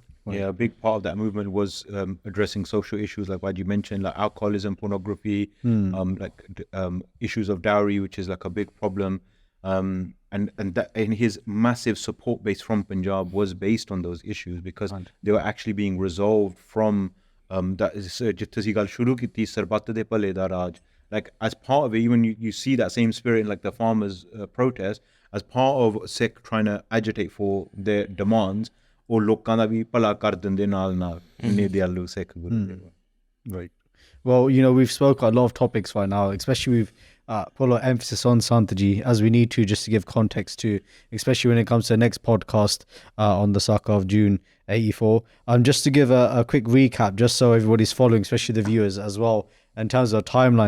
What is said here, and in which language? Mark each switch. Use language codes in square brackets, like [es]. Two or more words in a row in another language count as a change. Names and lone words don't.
[en] Yeah, a big part of that movement was addressing social issues like what you mentioned, like alcoholism, pornography, issues of dowry, which is like a big problem. And that, and his massive support base from Punjab was based on those issues because they were actually being resolved from that [pa] ਜਿੱਥੇ ਅਸੀਂ ਗੱਲ ਸ਼ੁਰੂ ਕੀਤੀ ਸਰਬੱਤ ਦੇ ਭਲੇ ਦਾ ਰਾਜ, [en] like as part of it, even you see that same spirit in like the farmers protest as part of Sikh trying to agitate for their demands, or [pa] ਲੋਕਾਂ ਦਾ ਵੀ ਭਲਾ ਕਰ ਦਿੰਦੇ ਨਾਲ ਇੰਨੇ ਦਿਆਲੂ ਸਿੱਖ ਗੁਰੂ. [en] Right. Well, we've spoken a lot of topics right now, especially we've put a lot of emphasis on Sant Ji, as we need to, just to give context to, especially when it comes to the next podcast on the Sukha of June 84. Just to give a quick recap, just so everybody's following, especially the viewers as well, in terms of timeline.